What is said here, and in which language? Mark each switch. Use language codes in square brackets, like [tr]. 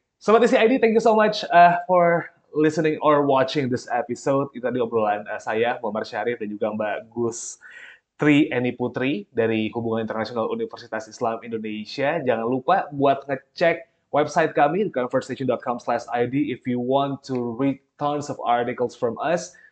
[en] Sobat ICID, thank you so much for listening or watching this episode. [id] Itu tadi obrolan saya, Muhammad Syarif dan juga Mbak Gus Tri Eni Putri dari Hubungan Internasional Universitas Islam Indonesia. Jangan lupa buat ngecek website kami di conversation.com/id [en] if you want to read tons of articles from us.